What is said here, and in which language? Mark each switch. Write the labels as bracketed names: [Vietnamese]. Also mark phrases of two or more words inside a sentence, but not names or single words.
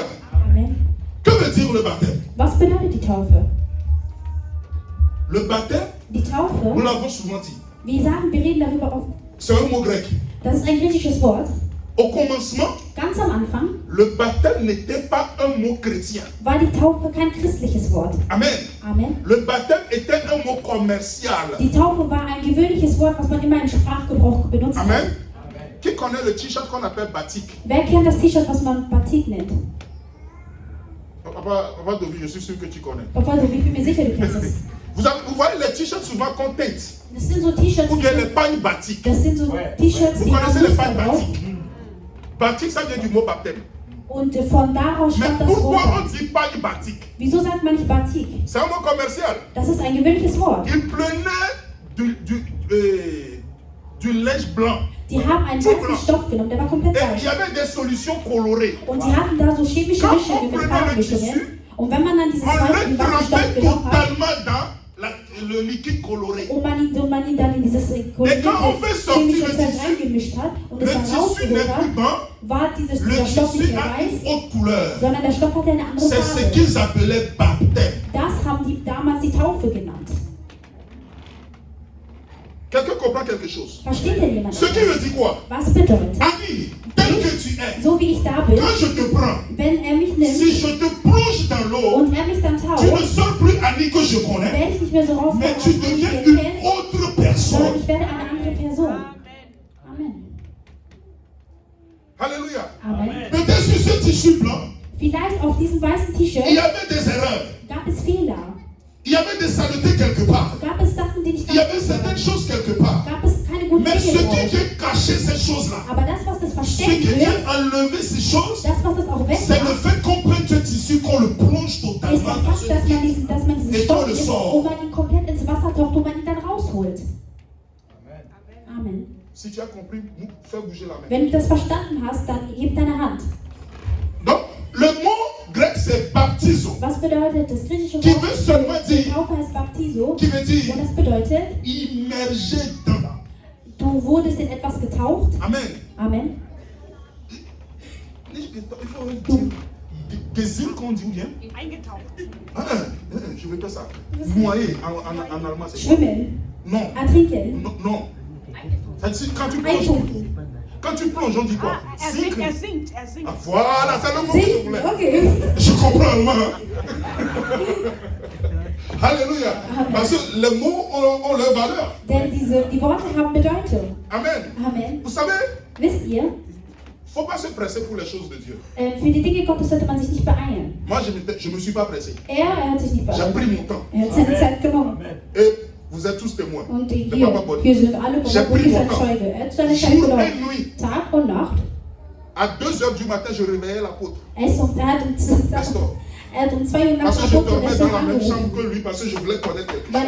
[French] Amen. Que veut dire le baptême? [German] Was bedeutet die Taufe? [French] Le baptême, [German] Die [French] nous [German] Taufe, [French] l'avons souvent dit, [German] wir reden darüber oft. [French] c'est un mot grec. [German] Das ist ein griechisches Wort. [French] Au commencement, [German] Ganz am Anfang [French] le baptême n'était pas un mot chrétien. [German] war die Taufe kein christliches Wort. Amen. Amen. [French] Le baptême était un mot commercial. [German] Die Taufe war ein gewöhnliches Wort, was man immer im Sprachgebrauch benutzt hat. Amen. [French] Qui connaît le t-shirt qu'on appelle batik? [German] Wer kennt das T-Shirt, was man Batik nennt? [French] Papa Dovi, je suis sûr que tu connais. [German] Papa, ich bin mir sicher, du kennst das. [French] Vous voyez les t-shirts souvent qu'on teinte. [German] Das sind so T-Shirts, [French] Ou bien les pagnes batik. [German] das sind so T-Shirts, [French] Vous [German] die [French] connaissez [German] haben [French] les [German] Muster [French] pagnes [German] drauf. [French] batik? Batik, ça vient du mot baptême. [German] Und von daraus [French] Mais [German] stammt das [French] pourquoi [German] Wort. [French] on dit pagne batik? [German] Wieso sagt man nicht Batik? [French] C'est un mot commercial. [German] Das ist ein gewöhnliches Wort. [French] Ils prenaient du linge blanc. [German] Die haben einen weißen Stoff genommen, der war komplett [French] Et il y [German] weiß. [French] avait des solutions colorées. [German] Und die hatten da so chemische [French] Quand [German] Mischungen [French] on [German] mit [French] prenait le [German] Farbmischungen. [French] tissu, [German] Und wenn man dann dieses [French] On le [German] weißen Stoff [French] trempait [German] genommen hat [French] totalement dans le liquide coloré. [German] und man ihn dann in dieses [French] Et quand on fait sortir [German] chemische [French] le [German] Zeug [French] tissu, [German] reingemischt hat und [French] Le [German] es dann [French] tissu n'est [German] rausgeholt hat, [French] plus blanc, [German] war [French] le [German] dieser Stoff nicht [French] tissu [German] mehr [French] a une [German] weiß, [French] autre couleur. [German] sondern der Stoff hatte eine andere [French] C'est ce [German] Farbe. [French] qu'ils appelaient baptême. [German] Das haben die damals die Taufe genannt. [French] Quelqu'un comprend quelque chose. [German] Versteht denn jemand [French] Ce qui [German] das? [French] veut dire quoi? [German] Was bedeutet? [French] Annie, tel que tu es, [German] So wie ich da bin, [French] quand je te prends, [German] wenn er mich [French] si [German] nimmt [French] je te plonge dans l'eau, [German] und er mich dann [French] tu ne [German] taucht, [French] sors plus Annie que je connais, [German] werde ich nicht mehr so rauskommen, [French] mais [German] als [French] tu [German] ich [French] deviens [German] ihn [French] une [German] kenne, [French] autre [German] sondern [French] personne. [German] ich werde eine andere Person. Amen. Alléluia. Amen. [French] Peut-être sur ce tissu blanc, [German] Vielleicht auf diesem weißen [French] il y [German] T-Shirt [French] avait des erreurs, [German] gab es Fehler, [French] il y avait des saletés quelque part, [German] gab es Sachen, die nicht [French] il y avait [German] ganz gut [French] certaines [German] waren, [French] choses quelque part. [German] gab es keine guten [French] Mais ce [German] Dinge [French] qui [German] drauf. [French] vient cacher ces choses-là, [German] Aber das, was das [French] ce [German] verstecken [French] qui [German] wird, [French] vient enlever ces choses, [German] das, was das auch [French] c'est le [German] wegmacht, [French] fait qu'on prenne ce tissu, qu'on le plonge [German] ist [French] totalement [German] der [French] dans [German] Fakt, [French] ce [German] dass man diesen [French] Et [German] Stoff [French] toi, le [German] nimmt [French] sort. [German] und man ihn komplett ins Wasser taucht und man ihn dann rausholt. Amen. [French] Si tu as compris, fais bouger la main. [German] Wenn du das verstanden hast, dann heb deine Hand. [French] Donc, le mot grec c'est baptizo, [German] Was bedeutet das griechische [French] Qui [German] Wort [French] veut seulement [German] für [French] dire- [German] Taufe heißt Baptiso? [French] qui veut dire [German] Und das bedeutet, [French] immergé dans. [German] du wurdest in etwas getaucht. Amen. Amen. [French] Il faut dire Gesine qu'on dit ou bien je veux pas ça. Noyer en allemand c'est quoi? [German] Schwimmen, [French] Non. [German] ertrinken, [French] Non. Non. Ça dit, quand tu plonges, [German] eintunken. [French] quand tu plonges, on dit quoi? [German] Sinken. singt. [French] Ah, voilà, c'est le mot que je [German] Sinken, [French] voulais. [German] okay. [French] Je comprends allemand. Hein? Alléluia. Parce que les mots ont leur valeur. [German] Denn die Worte haben Bedeutung. Amen. Amen. [French] Vous savez, [German] Wisst ihr, [French] faut pas se presser pour les choses de Dieu. [German] für die Dinge Gottes sollte man sich nicht beeilen. [French] Moi, je me suis pas pressé. [German] Er hat sich nicht [French] J'ai [German] beeilt. [French] pris mon temps. [German] Er hat seine Zeit genommen. [French] Et vous êtes tous témoins. [German] Und [French] De Papa Body. [German] hier sind alle [French] J'ai pris [German] Brüder [French] mon [German] ein [French] temps. [German] Zeuge. Er hat seine Zeit [French] Jour [German] genommen. [French] et nuit. [German] Tag und Nacht. [French] À 2h du matin, je réveillais l'apôtre. [German] Er hat um 2 Uhr [French] Parce [German] nachts [French] que je [German] Apostel [French] dormais dans la même [German] angerufen. [French] chambre que lui, parce que je voulais connaître quelque [German] Weil